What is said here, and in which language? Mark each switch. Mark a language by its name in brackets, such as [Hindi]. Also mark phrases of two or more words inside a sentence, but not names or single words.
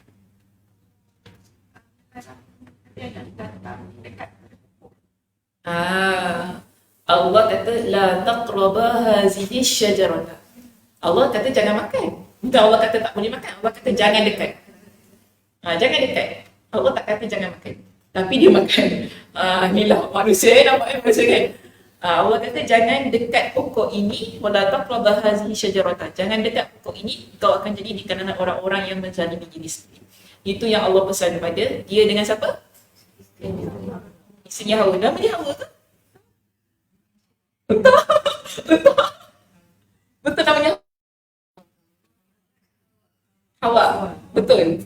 [Malay] Allah kata [Arabic] لا تقربا هذه الشجرة. [Malay] Allah kata jangan makan. Bukan Allah kata tak boleh makan. Allah kata jangan dekat. Jangan dekat. Allah tak kata jangan makan. Tapi dia makan. Inilah manusia nampak manusia kan. Allah kata jangan dekat pokok ini [Arabic] ولا تقربا هذه الشجرة. [Malay] Jangan dekat pokok ini, kau akan jadi di kalangan orang-orang yang menzalimi diri sendiri. Itu yang Allah pesan pada dia dengan siapa? Isterinya Hawa. Nama dia Hawa ke? Betul namanya Hawa. Betul.